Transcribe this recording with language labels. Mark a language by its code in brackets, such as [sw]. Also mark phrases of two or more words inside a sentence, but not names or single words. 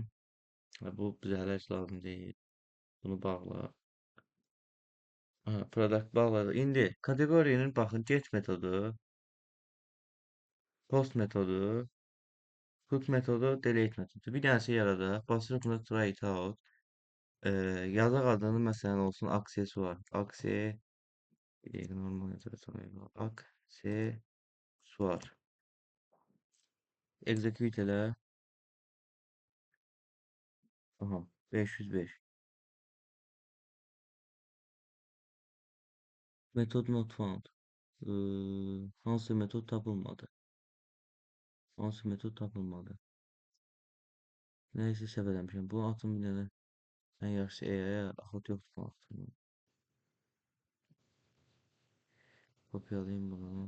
[az] Ha, bu bizə hələ heç lazım deyil. Bunu bağla. Aha, product bağladı. İndi kateqoriyanın baxın get metodu, post metodu, hook metodu, delete metodu. Bir dənəsi yaradaq. Basırıq buna [en] try it out. [az] Yazaq adını məsələn olsun aksesuar. Bir dəqiqə normal yazacağam. Aksesuar. Execute elə. Aha 505. [en] Method not found. [az] Hansı metod tapılmadı? Hansı metod tapılmadı? Nəysə səhv eləmişəm. Bu atım bir dənə ən yaxşı AI-ya axot yoxdur bu atımın. Kopyalayayım bunu.